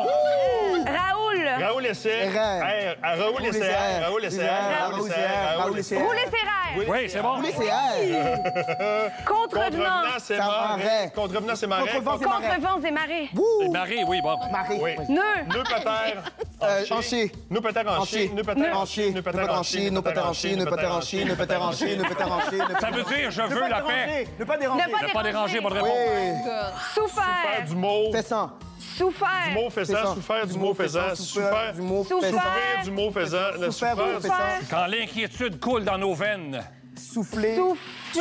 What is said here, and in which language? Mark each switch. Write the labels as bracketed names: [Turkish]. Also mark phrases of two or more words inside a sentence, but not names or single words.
[French] Raoul. Raoul essai. Erreur. Raoul essai. Raoul essai. Raoul essai. Raoul essai. Rouler ses rêves. Oui, c'est bon. Roulez, c'est R. Contrevenant. Contrevenant, c'est marais. marais. Contrevenant, c'est marais. Contrevent, c'est marais. Contrevents et marées. Et Marie, oui, bon. Marie. Oui. Nœud. Nœud pater. Hanché. Nœud pater hanché. Nœud pater hanché. Nœud pater hanché. Nœud pater hanché. Nœud pater hanché. Nœud pater hanché. Nœud pater hanché. Ça veut dire je veux la paix. Ne pas déranger. Ne pas déranger, bonne réponse. Oui. Souffert. Du mot. Fessant. Souffert. Du mot faisant. Souffert du mot faisant. Souffert. Du mot Souffert. fessant. Souffrir du mot faisant. Le Souffert du mot souffert. fessant. Quand l'inquiétude coule dans nos veines. Souffler. Souffert